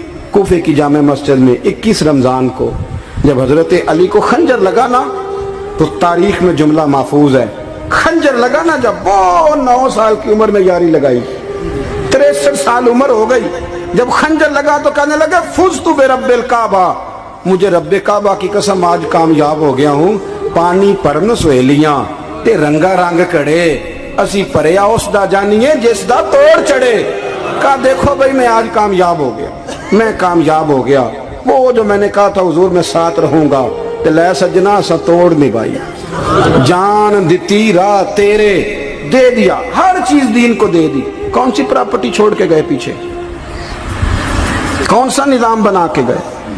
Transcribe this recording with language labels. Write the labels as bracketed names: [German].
[Urdu] کوفے کی جامع مسجد میں 21 رمضان کو جب حضرت علی کو خنجر لگا نا، تو تاریخ میں جملہ محفوظ ہے، خنجر لگا نا جب، وہ 9 سال کی عمر میں یاری لگائی، 63 سال عمر ہو گئی. جب خنجر لگا تو کہنے لگے [Arabic] فزت برب الکعبہ، [Urdu] مجھے رب کعبہ کی قسم آج کامیاب ہو گیا ہوں. [Punjabi] پانی پرن سہیلیاں تے رنگا رنگ کڑے، اسی پریا اس دا جانیے جس دا توڑ چڑھے. [Urdu] کہا دیکھو بھائی میں آج کامیاب ہو گیا، میں کامیاب ہو گیا. وہ جو میں نے کہا تھا حضور میں ساتھ رہوں گا، [Punjabi] تے لے سجنا سا توڑ نبھائی، جان دیتی راہ تیرے، [Urdu] دے دیا ہر چیز دین کو دے دی. کون سی پراپرٹی چھوڑ کے گئے پیچھے، کون سا نظام بنا کے گئے.